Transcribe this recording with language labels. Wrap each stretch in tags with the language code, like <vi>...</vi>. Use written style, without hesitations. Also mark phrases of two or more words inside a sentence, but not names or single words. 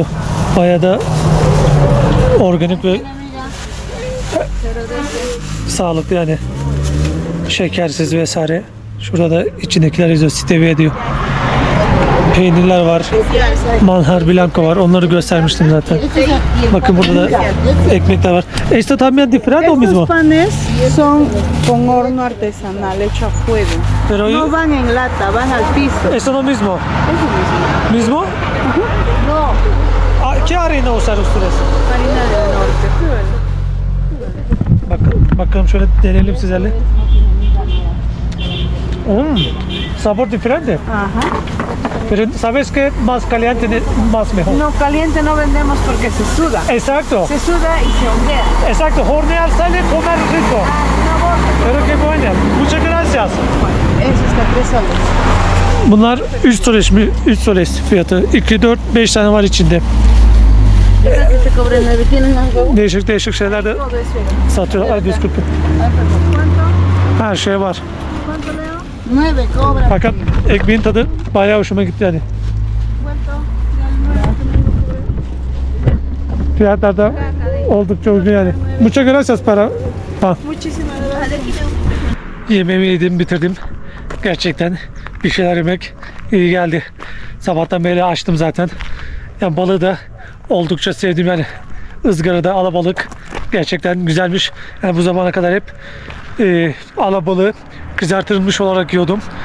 <tr>Bayağı da organik ve sağlıklı yani. Şekersiz vesaire. Şurada da içindekiler yazıyor. Stevia diyor. peynirler var. Manjar blanco var. Onları göstermiştim zaten. Bakın burada da ekmekler var.</tr> <es>Esto también diferente o mismo? Estos panes son con horno artesanal hecho a fuego. Pero No van en lata, van al piso. esto no mismo. Mismo? No. ¿Qué harina usan ustedes? Harina del norte.</es> <tr>Bakın, bakalım şöyle deneyelim sizlerle.</tr> <es>Sabor diferente. Ajá. Pero sabes que más caliente más mejor. No, caliente no vendemos porque se suda. Exacto. Se suda y se ondea. Exacto. Hornear sale comer rico. Pero que bueno. Muchas gracias. Eso está 3 soles.</es> <tr>Bunlar 3 soles mi? 3 soles fiyatı. 2, 4, 5 tane var içinde.</tr> <es>Esa que te cobre 9. ¿Tienen algo?</es> <tr>Değişik şeyler de</tr> <es>Todo eso.</es> <tr>satıyor.</tr> <es>Ay disculpe. ¿Cuánto?</es> <tr>Her şey var.</tr> <es>¿Cuánto, Leo? 9 cobra.</es> <tr>Fakat ekmeğin tadı bayağı hoşuma gitti yani.</tr> <es>¿Cuánto?</es> <tr>Fiyatlar da oldukça uygun yani.</tr> <es>Muchas gracias para. Ha. Muchísimas gracias.</es> <tr>Yemeğimi yedim, bitirdim. Gerçekten bir şeyler yemek iyi geldi. Sabahtan beri açtım zaten. Yani balığı da oldukça sevdim yani. Izgarada alabalık gerçekten güzelmiş. Yani bu zamana kadar hep alabalığı kızartılmış olarak yiyordum.</tr>